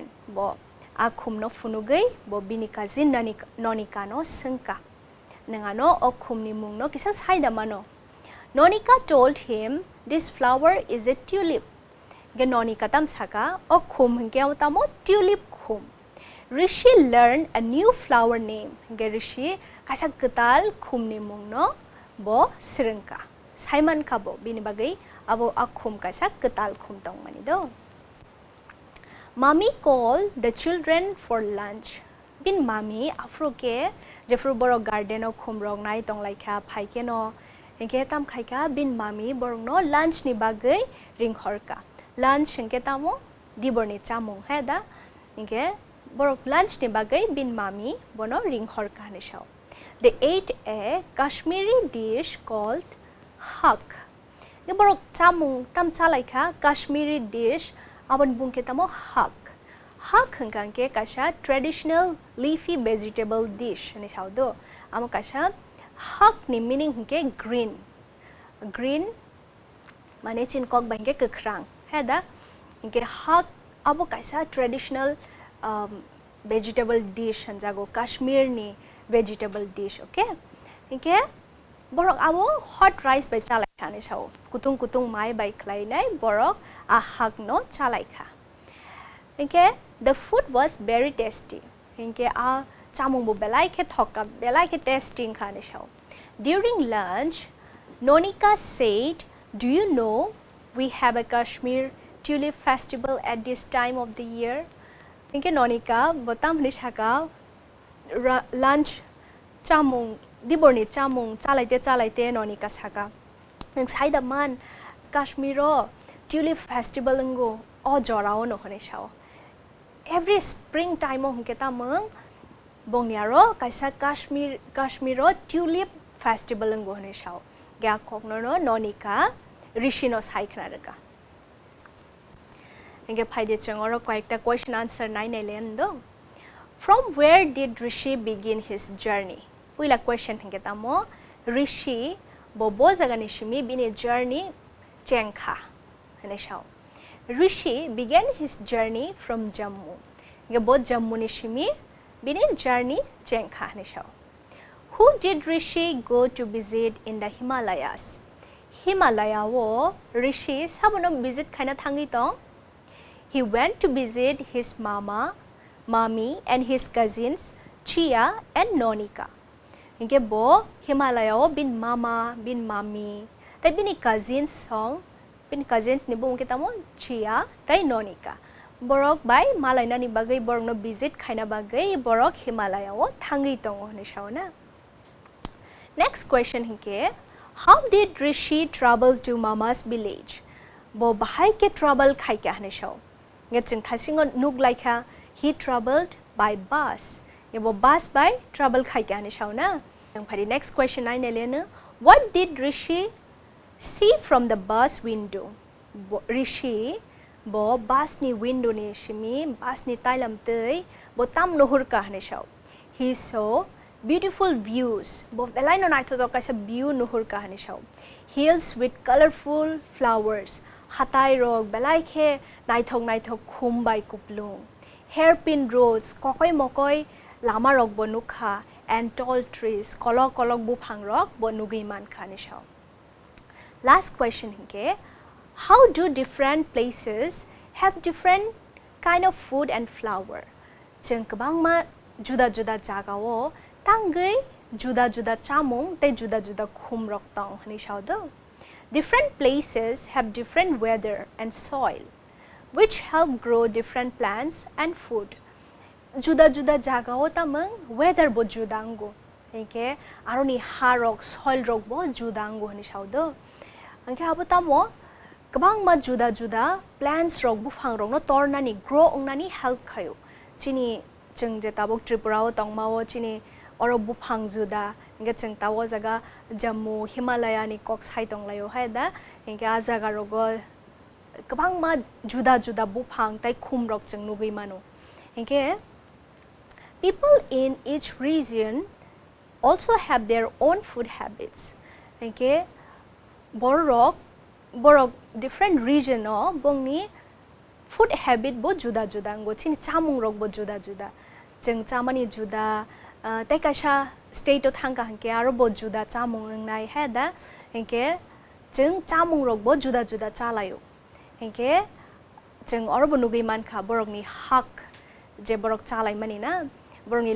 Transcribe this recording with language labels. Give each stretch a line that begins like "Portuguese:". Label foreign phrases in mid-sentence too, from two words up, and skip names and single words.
Kok Borok: Bo a khum no funugai bo bini cousin Nonika no sangka. Nengano o khum ni mung no kisa saida mano.
English: Nonika told him this flower is a tulip.
Kok Borok: Nonika tam saka o khum hingke tamo tulip khum.
English: Rishi learned a new flower name.
Kok Borok: Rishi kasak ketal khum ni mung no bo srengka. Simon kabo bini bagai abo akhum kasak ketal khum tong mani do.
English: Mommy called the children for lunch.
Kok Borok: Bin mommy afroke jefru boro garden o khum rong nai tong laika phaike no. Hingke tam khaika bin mommy borong no lunch ni bagai ring horka. Lunch hingke tamo diborni chamung heda. Hingke borok lunch ni bagai bin mommy bono ring horka ni shao.
English: They ate a Kashmiri dish called hak.
Kok Borok: Ni borok chamung tam chalaika
English: Kashmiri dish
Kok Borok: aban bungke tamo hak. Hak hangke kasha
English: traditional leafy vegetable dish
Kok Borok: ni shao do. Amo kasha hak ni meaning hangke green. Green mane chin kok bangke kekrang. Heda hangke hak abo kasha
English: traditional vegetable dish
Kok Borok: hanjago Kashmir ni
English: vegetable dish,
Kok Borok: okay? Hingke borok abo
English: hot rice
Kok Borok: by chalai khane chao. Kutung mai by khlai nai borok a hak no chalai kha.
English: Hingke the food was very tasty.
Kok Borok: Hingke a chamung bo belai khe thoka belai khe tasting khane chao.
English: During lunch, Nonika said, "Do you know we have a Kashmir tulip festival at this time of the year?"
Kok Borok: Hingke Nonika botam ni saka lunch chamung diborni chamung chalaite Nonika saka. Nang saida man Kashmiro
English: tulip festival
Kok Borok: ngo o jorao no khane chao.
English: Every spring time
Kok Borok: o hingke tamang bongniaro kaisa Kashmiro
English: tulip festival
Kok Borok: ngo hane chao. Ga kokno no Nonika Rishi no sai khna raka. Hingke phaide changoro koyekta
English: question answer
Kok Borok: nai len do.
English: From where did Rishi begin his journey?
Kok Borok: Puila question hingke tamo Rishi bobo jaga ni shimi bini journey chengkha hane shao.
English: Rishi began his journey from Jammu.
Kok Borok: Ge bo Jammu ni shimi bini journey chengkha hane shao. Who did Rishi go to visit in the Himalayas? Himalaya wo Rishi sabono visit khaina thangi tong.
English: He went to visit his mama, mommy and his cousins Chia and Nonika.
Kok Borok: Hingke bo Himalaya wo bin mama, bin mommy, tai bini cousins song, bin cousins ni bo kita mo Chia tai Nonika. Borok bai Malaina ni bagai borok no visit khaina bagai borok Himalaya wo thangi tong ne shauna.
English: Next question hingke, how did Rishi travel to mama's village?
Kok Borok: Bo bahai ke travel khai ke hane shao. Ngeching thasingo nuk laika
English: he traveled by bus.
Kok Borok: Yebo bus by travel khai ke hane shao na. Yang phari
English: next question
Kok Borok: nai nelena,
English: what did Rishi see from the bus window?
Kok Borok: Rishi bo bus ni window ni shimi bus ni tailam tei bo tam nohur ka hane shao.
English: He saw beautiful views.
Kok Borok: Bo belai no nai to kaisa view nohur ka hane shao.
English: Hills with colorful flowers.
Kok Borok: Hatai rok belai khe naithok khum bai kuplung.
English: Hairpin roads
Kok Borok: kokoi mokoi lama rok bonukha
English: and tall trees
Kok Borok: kolok bu phang rok bonugui man khane shao.
English: Last question hingke, how do different places have different kind of food and flower?
Kok Borok: Jeng kabang ma juda jaga wo tangai juda chamung te juda khum rok tong hani shao do.
English: Different places have different weather and soil, which help grow different plants and food.
Kok Borok: Juda jaga o tamang weather bo judango. Hingke aroni harok soil rok bo judango hani shao do. Hingke abo tamo kabang ma juda plants rok bu phang rok no torna ni grow ongna ni help khayo. Chini jeng je tabok Tripura o tongma o chini oro bu phang juda hingga jeng tawo jaga Jammu Himalaya ni kok sai tong layo hai da hingga jaga rogo kebang ma juda bupang tai khum rok jeng nugui mano hingga
English: people in each region also have their own food habits
Kok Borok: hingga borok
English: different region
Kok Borok: no bongni
English: food habit
Kok Borok: bo juda ngo chini chamung rok bo juda jeng chamani juda tai kaisa state o thangka hingke aro bo juda chamung nai heda hingke jeng chamung rok bo juda chalayo hingke jeng aro bo nugui mankha borok ni hak je borok chalai mani na borok ni